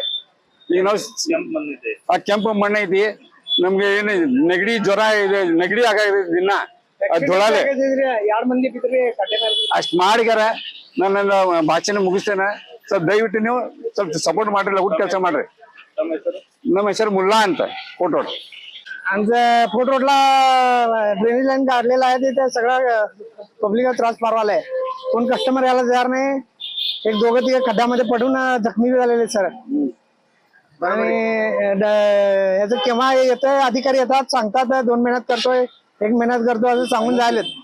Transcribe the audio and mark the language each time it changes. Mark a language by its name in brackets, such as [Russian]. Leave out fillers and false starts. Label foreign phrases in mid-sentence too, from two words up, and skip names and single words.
[Kannada] ಈಗ ನಾವು ಕೆಂಪು ಮಣ್ಣು ಐತಿ. ನಮ್ಗೆ ಏನು ನೆಗಡಿ ಜ್ವರ ಇದೆ, ನೆಗಡಿ ಆಗೈತಿ ದಿನ ಧೂಳಾಲೆ. ಅಷ್ಟ್ ಮಾಡಿಗಾರ ನನ್ನ ಭಾಷಣ ಮುಗಿಸ್ತೇನೆ. ಸ್ವಲ್ಪ ದಯವಿಟ್ಟು ನೀವು ಸ್ವಲ್ಪ ಸಪೋರ್ಟ್ ಮಾಡ್ರಿ, ಲಗೂಟ್ ಕೆಲಸ ಮಾಡ್ರಿ. ನಮ್ಮ ಹೆಸರು मुल्ला ಅಂತ फोटो. [Marathi] आमचं फोट रोडला ड्रेनेज लाईन काढलेला आहे. तिथे सगळं पब्लिकला त्रास फारवालाय. कोण कस्टमर यायला तयार नाही. एक दोघं तिघं खड्ड्यामध्ये पडून जखमी झालेले सर. आणि याचं केव्हा येतोय अधिकारी येतात, सांगतात 2 महिन्यात करतोय, 1 महिन्यात करतो असं सांगून जायलेत.